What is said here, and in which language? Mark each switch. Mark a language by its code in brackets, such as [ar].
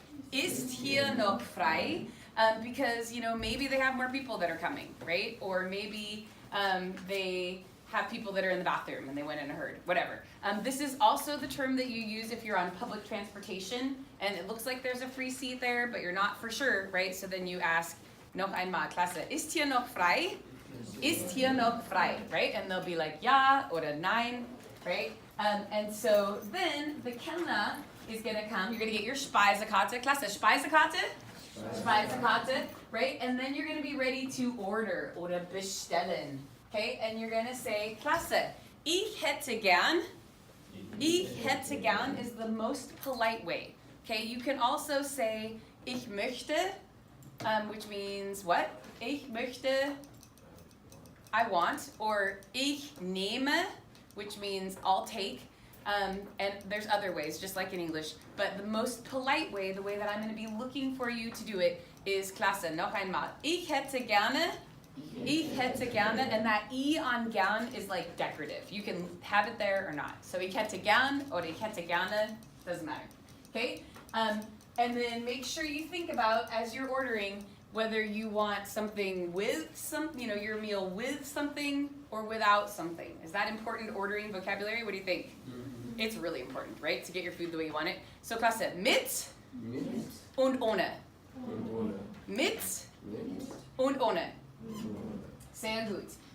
[de] Ist hier noch frei? [en] Because, you know, maybe they have more people that are coming, right? Or maybe they have people that are in the bathroom and they went in a herd, whatever. This is also the term that you use if you're on public transportation and it looks like there's a free seat there, but you're not for sure, right? So then you ask, [de] noch einmal, Klasse, ist hier noch frei? Ist hier noch frei, right? [en] And they'll be like, [de] ja oder nein, [en] right? And so then the Kellner is gonna come, you're gonna get your Speisekarte, Klasse, Speisekarte? Speisekarte, right? And then you're going to be ready to order [de] oder bestellen, [en] okay? And you're going to say, [de] Klasse, ich hätte gern. Ich hätte gern [en] is the most polite way, okay? You can also say, [de] ich möchte, [en] which means what? [de] Ich möchte, [en] I want, or [de] ich nehme, [en] which means I'll take. And there's other ways, just like in English. But the most polite way, the way that I'm going to be looking for you to do it, is [de] Klasse, noch einmal. Ich hätte gerne, [en] and that I on gern is like decorative. You can have it there or not. So [de] ich hätte gern [en] or [de] ich hätte gerne, [en] doesn't matter. Okay? And then make sure you think about, as you're ordering, whether you want something with your meal with something or without something. Is that important ordering vocabulary? What do you think? It's really important, right? To get your food the way you want it. [de] So, Klasse, mit und ohne. Mit und ohne. Sehr gut.